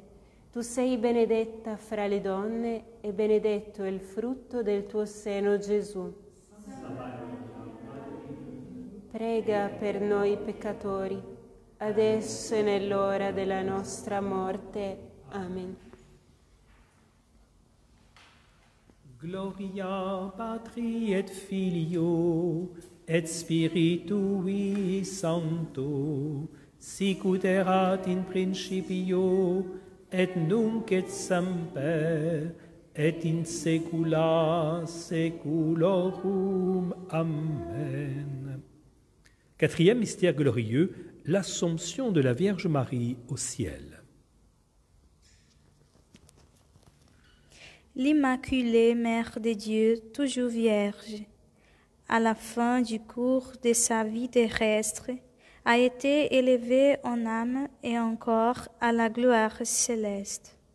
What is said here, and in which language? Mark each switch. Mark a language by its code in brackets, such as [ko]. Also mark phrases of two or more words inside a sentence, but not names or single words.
[it] Tu sei benedetta fra le donne, e benedetto è il frutto del tuo seno, Gesù. Prega per noi peccatori, adesso e nell'ora della nostra morte. Amen. [la] Gloria Patri et Filio et Spiritui Sancto, sicut erat in principio et nunc et semper et in saecula saeculorum. Amen. [fr] Quatrième mystère glorieux, l'Assomption de la Vierge Marie au ciel. L'Immaculée Mère de Dieu, toujours vierge, à la fin du cours de sa vie terrestre, a été élevée en âme et en corps à la gloire céleste.